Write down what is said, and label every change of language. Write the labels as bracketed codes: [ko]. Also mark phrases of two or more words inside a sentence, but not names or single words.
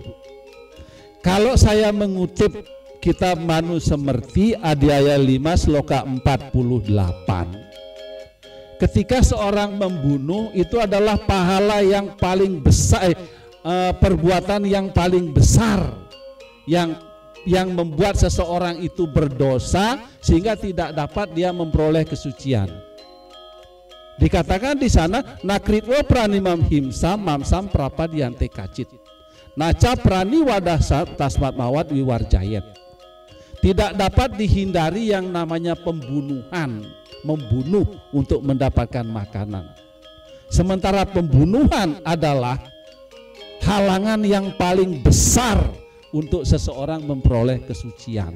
[id] Kalau saya mengutip kitab Manu Semerti Adhyaya 5 sloka 48, ketika seorang membunuh itu adalah pahala yang paling besar, perbuatan yang paling besar yang membuat seseorang itu berdosa sehingga tidak dapat dia memperoleh kesucian. Dikatakan di sana [sa] nakritwa pranimam himsam mamsam prapadyante kacit. Naca prani wadah tasmat mawat wiwarjayet. [id] Tidak dapat dihindari yang namanya pembunuhan, membunuh untuk mendapatkan makanan. Sementara pembunuhan adalah halangan yang paling besar untuk seseorang memperoleh kesucian.